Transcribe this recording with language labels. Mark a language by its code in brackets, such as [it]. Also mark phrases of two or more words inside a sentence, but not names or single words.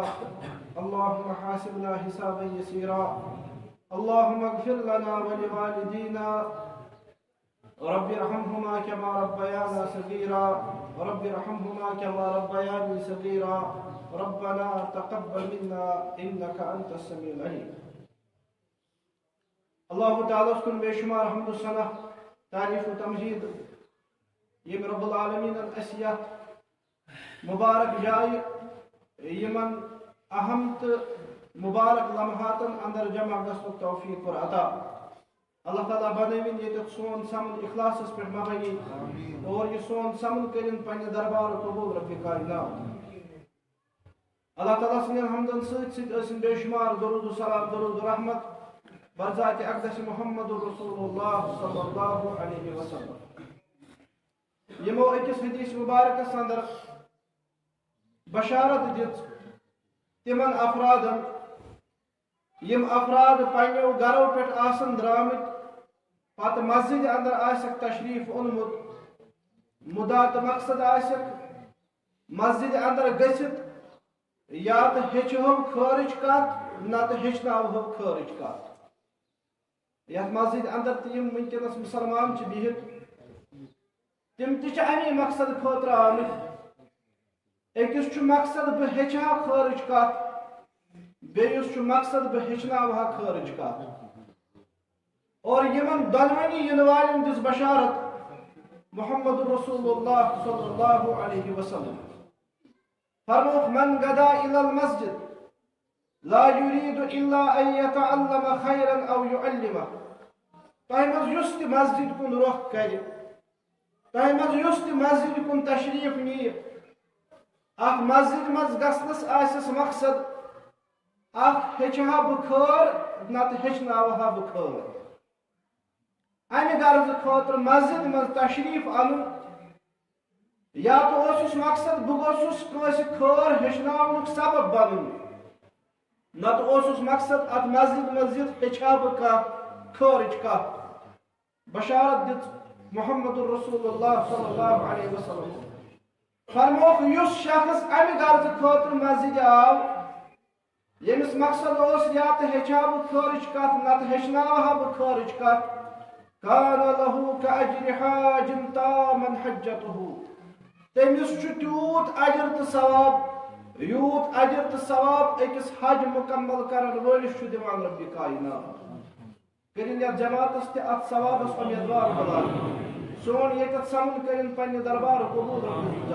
[ar] اللهم حاسبنا حسابا يسيرا. اللهم اغفر لنا ولوالدينا رب ارحمهما كما ربيانا صغيرا. رب ارحمهما كما ربياني صغيرا. ربنا تقبل منا انك انت السميع العليم. [ks] اللہ تعالیٰ کن بے شمار حمد و ثنا تعریف و تمجید یم [ar] رب العالمین [ks] اسیات مبارک جائے یمن اہم تو مبارک لمحاتن اندر جمع گژھنُک توفیق اور عطا. اللہ تعالیٰ بنوین یہ سون سمن اخلاصس پہ مبنی اور یہ سون سمن کرن پنہ دربار قبول رب کائنات. اللہ تعالیٰ سن حمدن ستن بے شمار درود و سلام درود و رحمت برذات اقدس [ar] محمد رسول اللہ صلی اللہ علیہ وسلم. [ks] یمو اکس حدیث مبارکس اندر بشارت دت تمن افرادن یم افراد پنو گرو پہ آسن درامت پت مسجد اندر آسک تشریف اونمت مدا تو مقصد آسک مسجد اندر گژھِتھ یا تو ہیچہو خارج کت نہ تو ہیچناوہو خارج کت. یتھ مسجد اندر تم ونکس مسلمان بہت تم تہ امی مقصد خاطر آمت. اکس مقصد بہ ہیچہا خارج کت بیس مقصد بہ ہیچناوہا خارج کت. اور یمن دونونی ین والن دس بشارت [ar] محمد رسول اللہ صلی اللہ علیہ وسلم. فرموک من غدا الى المسجد لا يريد الا ان يتعلم خيرا او يعلمه. [ks] تہ مز یس تہ مسجد کن رخ کر تہ مز یس تہ مسجد کن تشریف نی اخ مسجد مز گژھنس آسس مقصد اخ ہیچہا بہ خیر نتہ ہیچناوہا بہ خیر. امہ غرض خاطر مسجد مز تشریف ان یا تو اوسس مقصد بہ گوسس کٲنٛسہِ خیر ہیچناونُک سبب بنُن نتہ اوسس مقصد ات مسجد مز یتھ ہیچھا بہ کانٛہہ خارج کتھ. بشارت دِژ [ar] محمد رسول اللہ صلی اللہ علیہ وسلم. [ks] فرموک یس شخص امہ غرض خاطر مسجد آو یمس مقصد اوس یا تو ہیچھا بہ خارج کتھ نتہ ہیچناوہا بہ خارج کتھ [ar] كان له كأجر حاج تاما حجته [ks] تمس تیوت اجر تو ثواب یوت اجر تو ثواب اکس حج مکمل کرن ولس دان رب کائنات کرن یتھ جماعتس تہ ات ثوابس امیدوار بلان سون یت سمن کرن پنہ دربار قبول رب